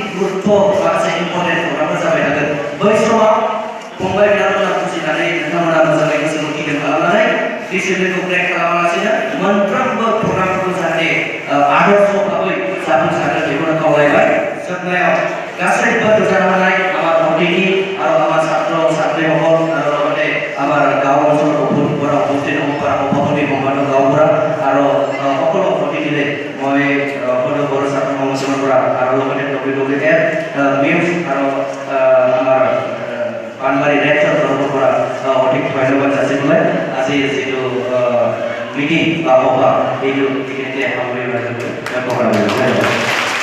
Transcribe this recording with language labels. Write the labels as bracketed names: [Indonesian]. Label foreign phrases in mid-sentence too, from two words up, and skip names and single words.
[Bodo] गुरुत्व माखासे इम्पर्टेन्ट प्रग्रामफोर जाबाय थागोन बै समाव फंबाय बिनानावमोना बुजिनानै नोंथांमोना मोजाङै गोसोखौ गिदिर खालामनानै डिसिप्लिनखौ ब्रेक खालामालासिनो मोनफ्रोमबो प्रग्रामफोरखौ जाहाथे आदर्श भाबै जाफुंसारनो बेखौनो खावलायबाय जोबनायाव गासैबो दुजानाय आमार मन्दिरनि आरो आमार ছাত্র [Assamese] ছাত্রী হল আৰু লগতে আমাৰ গাঁও অঞ্চলৰ পৰা উপস্থিত হ'ব পৰা সভাপতি সম্পাদক গাঁওবুঢ়া আৰু সকলো অতিথিলে মই সকলো বড়ো ছাত্ৰ সংগঠনৰ পৰা আৰু লগতে WWF নিউজ আৰু আমাৰ পানবাৰী ৰেডৰ তৰফৰ পৰা অধিক ধন্যবাদ যাচি পেলাই আজি যিটো মিটিং বা সভা এইটো এইখিনিতে সামৰি মাৰিবলৈ